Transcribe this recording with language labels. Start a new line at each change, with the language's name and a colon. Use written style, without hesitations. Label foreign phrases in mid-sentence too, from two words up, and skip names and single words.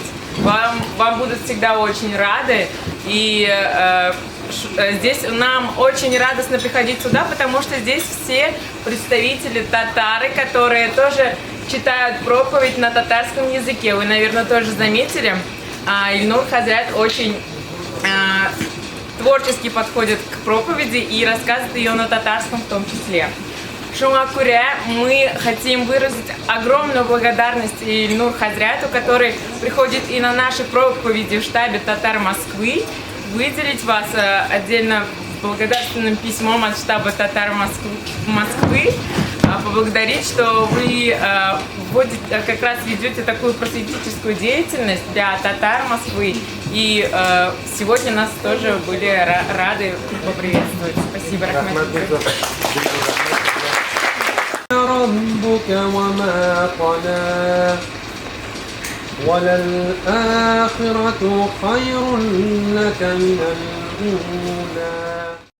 Russian: Вам будут всегда очень рады. И здесь нам очень радостно приходить сюда, потому что здесь все представители татары, которые тоже читают проповедь на татарском языке. Вы, наверное, тоже заметили. Ильнур Хазрят очень творчески подходит к проповеди и рассказывает ее на татарском в том числе.
Tatar: Шуңа күрә
Russian: мы хотим выразить огромную благодарность Ильнур Хазряту, который приходит и на наши проповеди в штабе татар Москвы, выделить вас отдельно благодарственным письмом от штаба татар Москвы, поблагодарить, что вы как раз ведете такую просветительскую деятельность для татар Москвы. И сегодня нас тоже были рады поприветствовать. Спасибо, Рахмат.
Arabic: ربك وما قلى وللآخرة خير لك من الأولى